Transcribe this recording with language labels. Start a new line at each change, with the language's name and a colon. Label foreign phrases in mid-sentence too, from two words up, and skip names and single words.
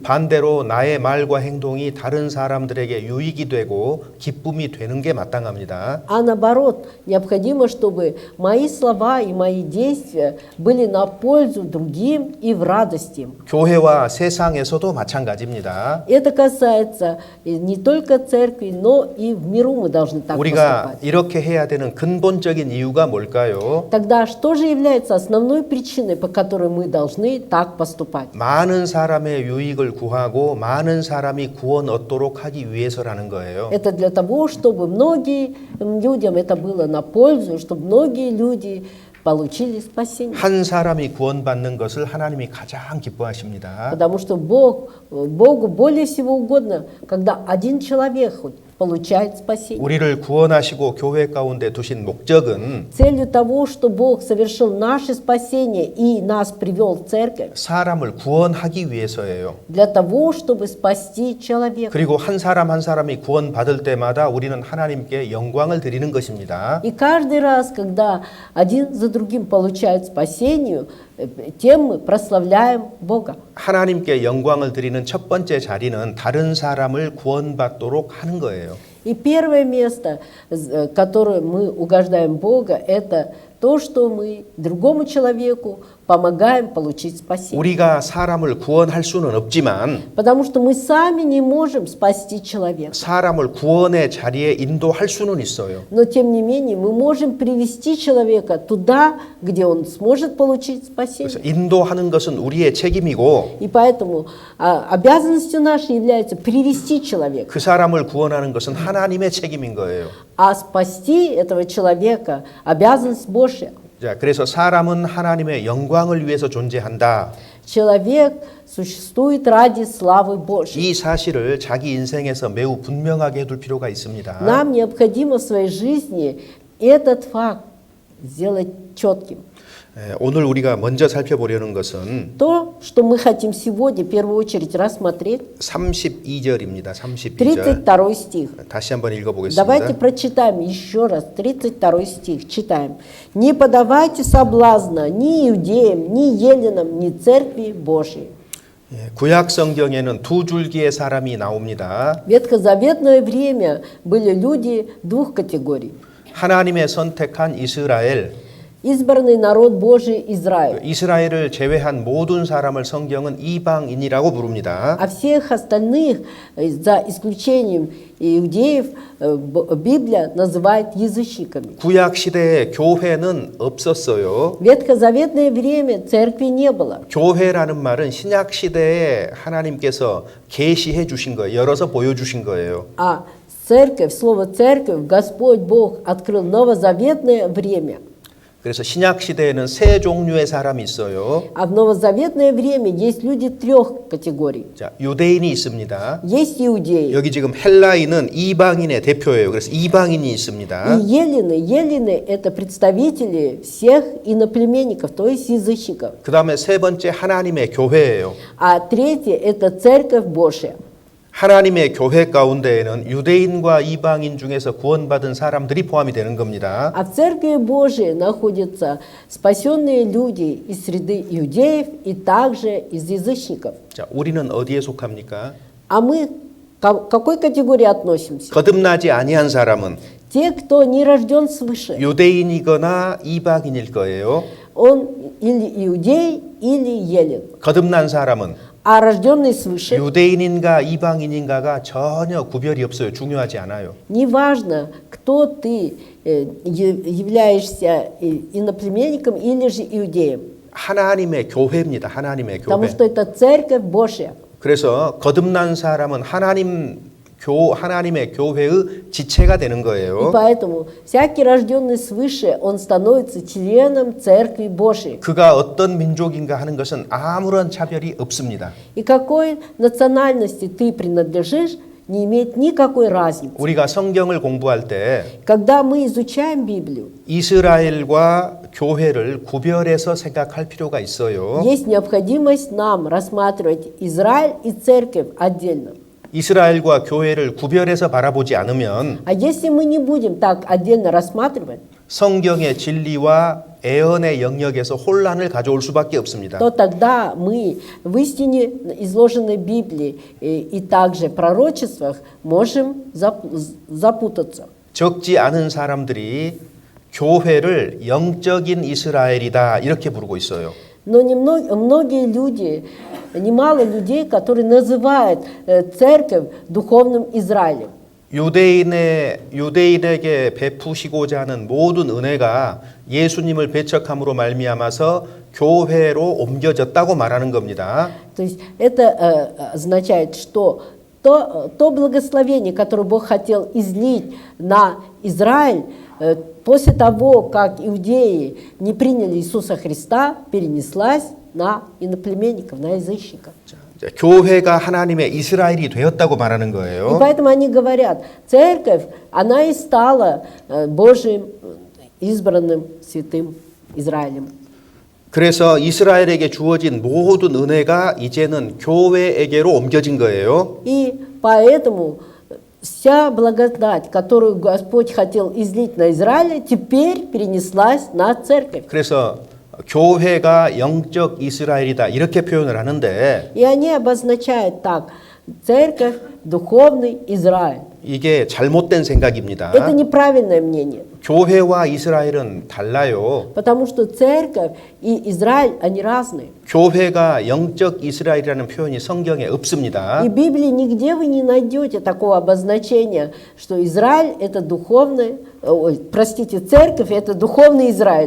Korean: 반대로 나의 말과 행동이 다른 사람들에게 유익이 되고 기쁨이 되는 게 마땅합니다.
Russian: А наоборот, необходимо, чтобы мои слова и мои действия были на пользу другим и в радость им.
Korean: 교회와 세상에서도 마찬가지입니다.
Russian: Это касается не только церкви, но и в миру мы должны так
Korean: 우리가
Russian: поступать.
Korean: 이렇게 해야 되는 근본적인 이유가 뭘까요?
Russian: Тогда что же является основной причиной, по которой мы должны так поступать?
Korean: 많은 사람의 유익을 구하고 많은 사람이 구원 얻도록 하기 위해서라는 거예요.
Russian: Это для того, чтобы многим людям это было на пользу, чтобы многие люди получили спасение.
Korean: 한 사람이 구원받는 것을 하나님이 가장 기뻐하십니다.
Russian: Потому что Богу более всего угодно, когда один человек хоть получает спасение.
Korean: 우리를 구원하시고 교회 가운데 두신 목적은
Russian: Целью того, что Бог совершил наше спасение и нас привел в церковь,
Korean: 사람을 구원하기 위해서예요.
Russian: для того, чтобы спасти человека.
Korean: 그리고 한 사람 한 사람이 구원받을 때마다 우리는 하나님께 영광을 드리는 것입니다.
Russian: И каждый раз, когда один за другим получают спасение, тем мы прославляем Бога.
Korean: 하나님께 영광을 드리는 첫 번째 자리는 다른 사람을 구원받도록 하는 거예요.
Russian: И первое место, которое мы угождаем Бога, это то, что мы другому человеку помогаем получить спасение.
Korean: 우리가 사람을 구원할 수는 없지만
Russian: Потому что мы сами не можем спасти человека.
Korean: 사람을 구원의 자리에 인도할 수는 있어요.
Russian: Но тем не менее мы можем привести человека туда, где он сможет получить спасение.
Korean: 그래서 인도하는 것은 우리의 책임이고
Russian: И поэтому обязанностью нашей является привести человека.
Korean: 그 사람을 구원하는 것은 하나님의 책임인 거예요.
Russian: А спасти этого человека обязанность Божья.
Korean: 자, 그래서 사람은 하나님의 영광을 위해서 존재한다.
Russian: Человек существует ради славы Божьей.
Korean: 이 사실을 자기 인생에서 매우 분명하게 해둘 필요가 있습니다.
Russian: Нам необходимо в своей жизни этот факт сделать четким.
Korean: 오늘 우리가 먼저 살펴보려는 것은
Russian: То, что мы хотим сегодня в первую очередь рассмотреть,
Korean: 32절입니다. 32절.
Russian: 32 стих.
Korean: 다시 한번 읽어보겠습니다.
Russian: Давайте прочитаем еще раз 32 стих. Читаем. «Не подавайте соблазна ни иудеям, ни еленам, ни церкви Божьей».
Korean: 구약 성경에는 두 줄기의 사람이 나옵니다.
Russian: В ветхозаветное время были люди двух категорий.
Korean: 하나님의 선택한 이스라엘,
Russian: Избранный народ Божий Израиль.
Korean: 이스라엘을 제외한 모든 사람을 성경은 이방인이라고 부릅니다.
Russian: А всех остальных, за исключением иудеев, Библия называет язычниками.
Korean: 구약 시대에 교회는 없었어요.
Russian: В ветхозаветное время церкви не было.
Korean: 교회라는 말은 신약 시대에 하나님께서 계시해 주신 거예요. 열어서 보여주신 거예요.
Russian: А церковь, слово церковь, Господь Бог открыл новозаветное время.
Korean: 그래서 신약 시대에는 세 종류의 사람이 있어요.
Russian: А в новозаветное время есть люди трех категорий.
Korean: 자, 유대인이 있습니다.
Russian: Есть иудеи.
Korean: 여기 지금 헬라인은 이방인의 대표예요. 그래서 이방인이 있습니다.
Russian: И елены это представители всех иноплеменников, то есть язычников.
Korean: 그다음에 세 번째 하나님의 교회예요.
Russian: А третье это церковь Божья.
Korean: 하나님의 교회 가운데에는 유대인과 이방인 중에서 구원받은 사람들이 포함이 되는 겁니다.
Russian: А в церкви Божией находятся спасенные люди из среды иудеев и также из язычников.
Korean: 자, 우리는 어디에 속합니까?
Russian: А мы к какой категории относимся?
Korean: 거듭나지 아니한 사람은
Russian: Те, кто не рожден свыше.
Korean: 유대인이거나 이방인일 거예요.
Russian: Он или иудей, или елен.
Korean: 거듭난 사람은
Russian: А рожденный свыше,
Korean: 유대인인가 이방인인가가 전혀 구별이 없어요. 중요하지 않아요.
Russian: неважно, кто ты, являешься иноплеменником или же иудеем.
Korean: 하나님의 교회입니다. 하나님의
Russian: Потому
Korean: 교회.
Russian: что это церковь Божья.
Korean: 그래서 거듭난 사람은 하나님의 교회의 지체가 되는
Russian: И
Korean: 거예요.
Russian: поэтому всякий рожденный свыше, он становится членом церкви Божьей.
Korean: 그가 어떤 민족인가 하는 것은 아무런 차별이 없습니다.
Russian: И какой национальности ты принадлежишь, не имеет никакой разницы.
Korean: 우리가 성경을 공부할 때
Russian: Когда мы изучаем Библию,
Korean: 이스라엘과 교회를 구별해서 생각할 필요가 있어요.
Russian: есть необходимость нам рассматривать Израиль и церковь отдельно.
Korean: 이스라엘과 교회를 구별해서 바라보지 않으면
Russian: А если мы не будем так отдельно рассматривать,
Korean: 성경의 진리와 애언의 영역에서 혼란을 가져올 수밖에 없습니다.
Russian: то тогда мы в истине, изложенной в Библии и также в пророчествах, можем запутаться.
Korean: 적지 않은 사람들이 교회를 영적인 이스라엘이다 이렇게 부르고 있어요.
Russian: Но многие люди, немало людей, которые называют церковь духовным Израилем.
Korean: 유대인에게 베푸시고자 하는 모든 은혜가 예수님을 배척함으로 말미암아서 교회로 옮겨졌다고 말하는 겁니다.
Russian: То есть это означает, что то благословение, которое Бог хотел излить на Израиль, после того, как иудеи не приняли Иисуса Христа, перенеслась на иноплеменников, на язычников.
Korean: 교회가 하나님의 이스라엘이 되었다고 말하는
Russian: И
Korean: 거예요.
Russian: поэтому они говорят, церковь, она и стала Божьим избранным святым Израилем.
Korean: 그래서 이스라엘에게 주어진 모든 은혜가 이제는 교회에게로 옮겨진 거예요.
Russian: И поэтому вся благодать, которую Господь хотел излить на Израиле, теперь перенеслась на церковь.
Korean: 그래서 교회가 영적 이스라엘이다 이렇게 표현을 하는데
Russian: И они обозначают так: церковь, духовный Израиль.
Korean: 이게 잘못된 생각입니다.
Russian: Это неправильное мнение,
Korean: 교회와 이스라엘은 달라요.
Russian: потому что церковь и Израиль, они разные.
Korean: 교회가 영적 이스라엘이라는 표현이 성경에 없습니다.
Russian: И в Библии нигде вы не найдете такого обозначения, что Израиль это духовный, церковь это духовный Израиль.